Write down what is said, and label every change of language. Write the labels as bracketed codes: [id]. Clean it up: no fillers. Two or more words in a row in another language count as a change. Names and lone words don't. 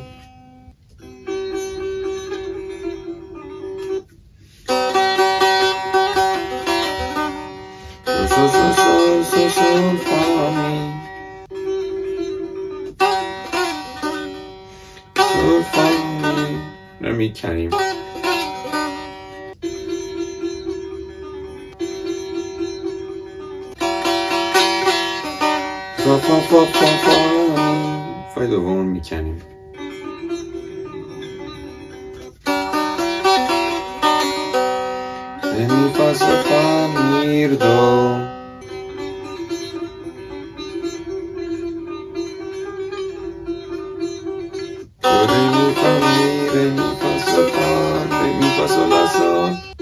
[fa] So fa mi. Sol fa mi. رو میکنیم. فا فا فا فا فا. فای دوم میکنیم. re mi fa sol fa mi do. Re mi fa sol fa, re mi fa sol la sol.